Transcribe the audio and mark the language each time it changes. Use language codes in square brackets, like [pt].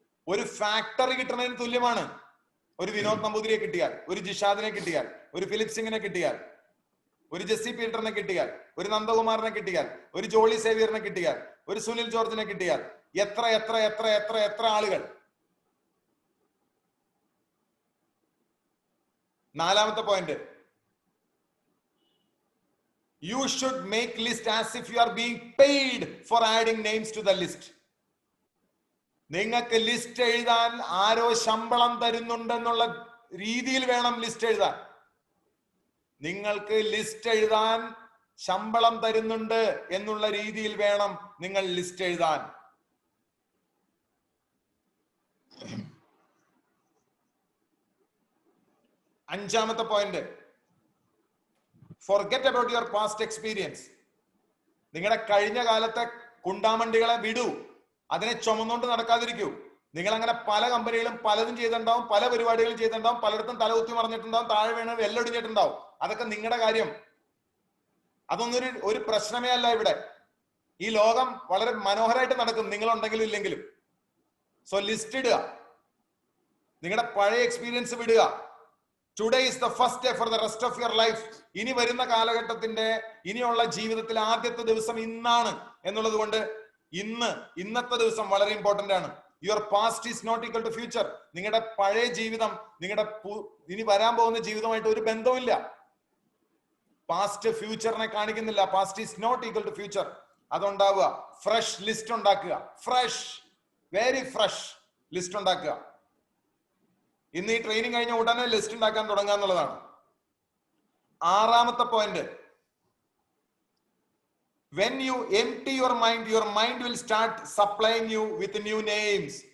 [ml] ഒരു ഫാക്ടറി കിട്ടുന്നതിന് തുല്യമാണ്. ഒരു വിനോദ് നമ്പൂതിരിയെ കിട്ടിയാൽ, ഒരു ജിഷാദിനെ കിട്ടിയാൽ, ഒരു ഫിലിപ്പ് സിംഗിനെ കിട്ടിയാൽ, ഒരു ജെസ്സി പീറ്ററിനെ കിട്ടിയാൽ, ഒരു നന്ദകുമാറിനെ കിട്ടിയാൽ, ഒരു ജോളി സേവിയറിനെ കിട്ടിയാൽ, ഒരു സുനിൽ ജോർജിനെ കിട്ടിയാൽ, എത്ര എത്ര എത്ര എത്ര എത്ര ആളുകൾ. 4-ാമത്തെ point, [en] you should make list as if you are being paid for adding names to the list. [ml] നിങ്ങൾക്ക് ലിസ്റ്റ് എഴുതാൻ ആരോ ശമ്പളം തരുന്നുണ്ടെന്നുള്ള രീതിയിൽ വേണം ലിസ്റ്റ് എഴുതാൻ. നിങ്ങൾക്ക് ലിസ്റ്റ് എഴുതാൻ ശമ്പളം തരുന്നുണ്ട് എന്നുള്ള രീതിയിൽ വേണം നിങ്ങൾ ലിസ്റ്റ് എഴുതാൻ. 5-ാമത്തെ point, [en] forget about your past experience. [ml] നിങ്ങളുടെ കഴിഞ്ഞ കാലത്തെ കുണ്ടാമണ്ടികളെ വിടൂ. അതിനെ ചുമന്നുകൊണ്ട് നടക്കാതിരിക്കൂ. നിങ്ങൾ അങ്ങനെ പല കമ്പനികളും പലതും ചെയ്തിട്ടുണ്ടാവും, പല പരിപാടികളും ചെയ്തിട്ടുണ്ടാവും, പലയിടത്തും തലകുത്തി മറിഞ്ഞിട്ടുണ്ടാവും, താഴെ വീണ് വെല്ലൊടിഞ്ഞിട്ടുണ്ടാവും. അതൊക്കെ നിങ്ങളുടെ കാര്യം. അതൊന്നും ഒരു പ്രശ്നമേ അല്ല ഇവിടെ. ഈ ലോകം വളരെ മനോഹരമായിട്ട് നടക്കും, നിങ്ങളുണ്ടെങ്കിലും ഇല്ലെങ്കിലും. സോ ലിസ്റ്റ് ഇടുക, നിങ്ങളുടെ പഴയ എക്സ്പീരിയൻസ് വിടുക. [en] Today is the first day for the rest of your life. [ml] ഇനി വരുന്ന കാലഘട്ടത്തിന്റെ, ഇനിയുള്ള ജീവിതത്തിൽ ആദ്യത്തെ ദിവസം ഇന്നാണ് എന്നുള്ളത് കൊണ്ട് ഇന്നത്തെ ദിവസം വളരെ ഇമ്പോർട്ടന്റ് ആണ്. [en] Your past is not equal to future. [ml] നിങ്ങളുടെ പഴയ ജീവിതം നിങ്ങളുടെ ഇനി വരാൻ പോകുന്ന ജീവിതമായിട്ട് ഒരു ബന്ധവുമില്ല. പാസ്റ്റ് ഫ്യൂച്ചറിനെ കാണിക്കുന്നില്ല. [en] Past is not equal to future. [ml] അതുണ്ടാവുക. Fresh list ഉണ്ടാക്കുക. ഫ്രഷ്, വെരി ഫ്രഷ് ലിസ്റ്റ് ഉണ്ടാക്കുക. ഇന്ന് ഈ ട്രെയിനിങ് കഴിഞ്ഞ ഉടനെ ലിസ്റ്റ് ഉണ്ടാക്കാൻ തുടങ്ങുക എന്നുള്ളതാണ്. 6-ാമത്തെ point, [en] when you empty your mind will start supplying you with new names.